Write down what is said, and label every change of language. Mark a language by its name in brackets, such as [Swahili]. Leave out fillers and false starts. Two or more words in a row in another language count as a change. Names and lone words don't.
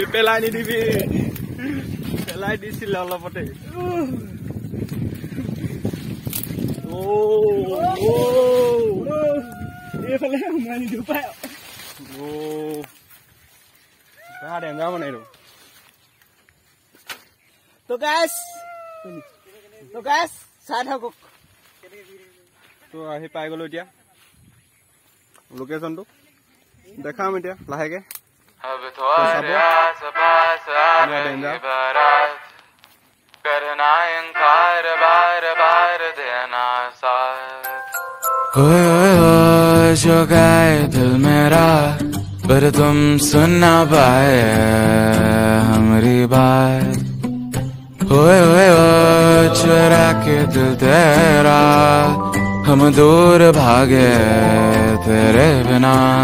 [Assamese] দিছিলে অলপতে এইফালে সোমাই নিদিও পাই ডেঞ্জাৰ মানে এইটো তো গাইস চাই থাকক তো আহি পাই গলো এতিয়া লোকেশনটো দেখাম এতিয়া লাহেকে [Hindi] जो गाए दिल मेरा पर तुम सुन ना पाए हमारी बात ओए चुरा के दिल तेरा हम दूर भागे तेरे बिना